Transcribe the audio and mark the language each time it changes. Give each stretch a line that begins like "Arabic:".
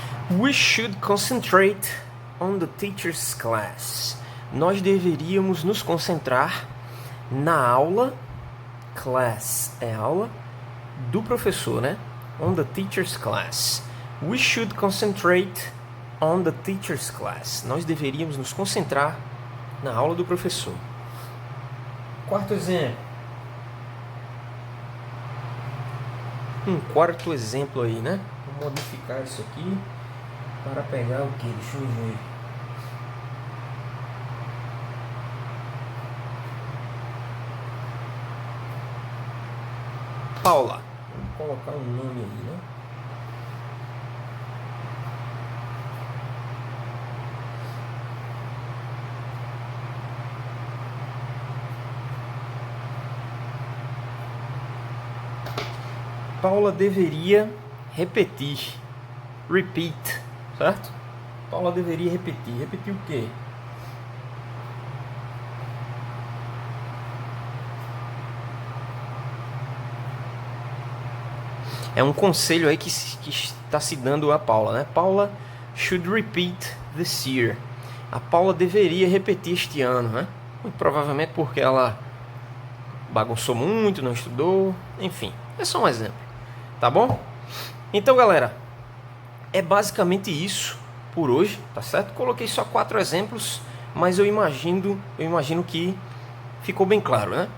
English: We should concentrate on the teacher's class.
Portuguese: Nós deveríamos nos concentrar na aula. Class é aula do professor, né?
English: On the teacher's class. We should concentrate on the teacher's class.
Portuguese: Nós deveríamos nos concentrar na aula do professor. Quarto exemplo. Um quarto exemplo aí, né? Vou modificar isso aqui para pegar o que? Deixa eu ver. Paula. Vamos colocar um nome aí, né? Paula deveria repetir. Repeat, certo? Paula deveria repetir. Repetir o quê? É um conselho aí que está se dando a Paula, né?
English: Paula should repeat this year.
Portuguese: A Paula deveria repetir este ano, né? Muito provavelmente porque ela bagunçou muito, não estudou, enfim. É só um exemplo, tá bom? Então, galera, é basicamente isso por hoje, tá certo? Coloquei só 4 exemplos, mas eu imagino que ficou bem claro, né?